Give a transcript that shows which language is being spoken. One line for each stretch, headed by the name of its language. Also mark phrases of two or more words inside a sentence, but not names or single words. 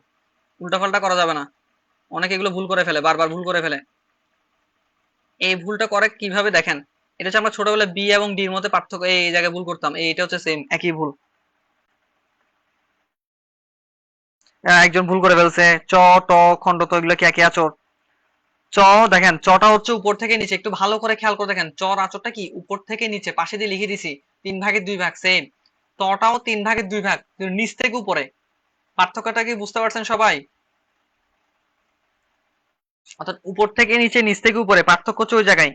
Bangla: উল্টাপাল্টা করা যাবে না, অনেকে এগুলো ভুল করে ফেলে, বারবার ভুল করে ফেলে। এই ভুলটা করে কিভাবে দেখেন, এটা হচ্ছে আমরা ছোটবেলায় বি এবং ডির মধ্যে পার্থক্য এই জায়গায় ভুল করতাম, এটা হচ্ছে সেম একই ভুল। একজন ভুল করে ফেলছে, চ ট খণ্ড ত এগুলো কি একই আচর? চ, দেখেন চটা হচ্ছে উপর থেকে নিচে, একটু ভালো করে খেয়াল করে দেখেন চর আচরটা কি উপর থেকে নিচে, পাশে দিয়ে লিখে দিছি 3 ভাগের 2 ভাগ সেম। তটাও 3 ভাগের 2 ভাগ, কিন্তু নিচ থেকে উপরে। পার্থক্যটা কি বুঝতে পারছেন সবাই? অর্থাৎ উপর থেকে নিচে, নিচ থেকে উপরে, পার্থক্য হচ্ছে ওই জায়গায়।